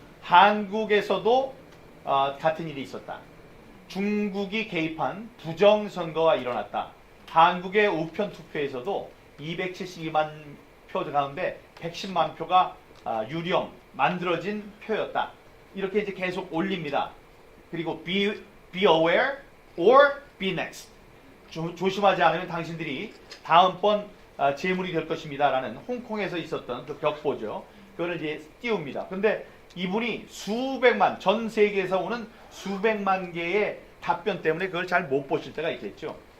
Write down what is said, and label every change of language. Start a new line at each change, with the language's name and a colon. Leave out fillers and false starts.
Korean: 한국에서도 같은 일이 있었다. 중국이 개입한 부정선거가 일어났다. 한국의 우편 투표에서도 272만 표 가운데 110만 표가 유령, 만들어진 표였다. 이렇게 이제 계속 올립니다.
English: 그리고 be aware or be next.
Korean: 조심하지 않으면 당신들이 다음번 재물이 될 것입니다. 라는 홍콩에서 있었던 그 벽보죠. 그거를 이제 띄웁니다. 근데 이분이 수백만, 전 세계에서 오는 수백만 개의 답변 때문에 그걸 잘 못 보실 때가 있겠죠.